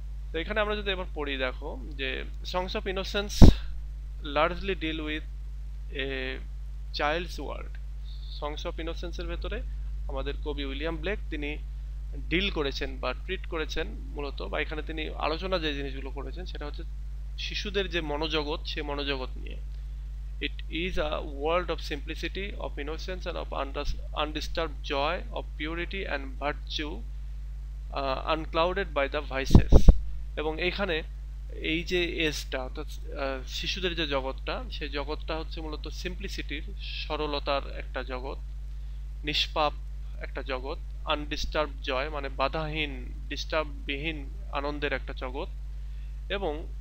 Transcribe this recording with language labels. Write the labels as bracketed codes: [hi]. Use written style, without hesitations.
[bn] তো এখানে আমরা যদি এবার পড়ি, দেখো যে [en] Songs of innocence largely deal with a child's world. [bn] Songs of ইনোসেন্সের ভেতরে আমাদের কবি উইলিয়াম ব্লেক তিনি ডিল করেছেন বা ট্রিট করেছেন মূলত, বা এখানে তিনি আলোচনা যে জিনিসগুলো করেছেন সেটা হচ্ছে শিশুদের যে মনোজগৎ, সে মনোজগৎ নিয়ে। [en] It is a world of simplicity, of innocence, and of undisturbed joy, of purity and virtue, unclouded by the vices. [bn] এবং এইখানে এই যে এজটা, অর্থাৎ শিশুদের যে জগৎটা, সেই জগৎটা হচ্ছে মূলত সিম্পলিসিটির, সরলতার একটা জগৎ, নিষ্পাপ একটা জগৎ, আনডিস্টার্ব জয় মানে বাধাহীন, ডিস্টার্ববিহীন আনন্দের একটা জগৎ, এবং